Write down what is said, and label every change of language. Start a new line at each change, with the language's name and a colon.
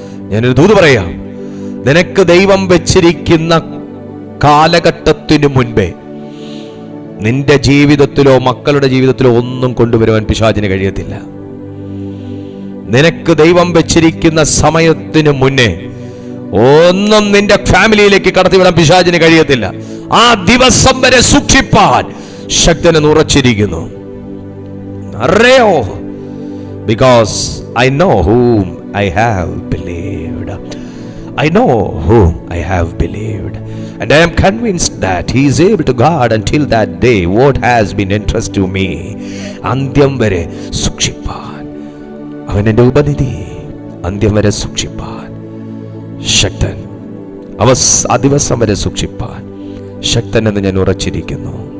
Malayalam: ഞാനൊരു ദൂത് പറയാം. നിനക്ക് ദൈവം വെച്ചിരിക്കുന്ന കാലഘട്ടത്തിനു മുൻപേ നിന്റെ ജീവിതത്തിലോ മക്കളുടെ ജീവിതത്തിലോ ഒന്നും കൊണ്ടുവരുവാൻ പിശാചിന് കഴിയത്തില്ല. നിനക്ക് ദൈവം വെച്ചിരിക്കുന്ന സമയത്തിന് മുന്നേ ഒന്നും നിന്റെ ഫാമിലിയിലേക്ക് കടത്തിവിടാൻ പിശാചിന് കഴിയത്തില്ല. ആ ദിവസം വരെ സൂക്ഷിപ്പാൻ ശക്തന് ഉറച്ചിരിക്കുന്നു. അറിയോ?
English: Because I know whom I have believed. I know whom I have believed. And I am convinced that he is able to guard until that day what has been entrusted to me.
Malayalam: അന്ത്യം വരെ സൂക്ഷിപ്പാൻ അവൻ എൻ്റെ ഉപനിധി. അന്ത്യം വരെ സൂക്ഷിപ്പാൻ ശക്തൻ. ആ ദിവസം വരെ സൂക്ഷിപ്പാൻ ശക്തൻ എന്ന് ഞാൻ ഉറച്ചിരിക്കുന്നു.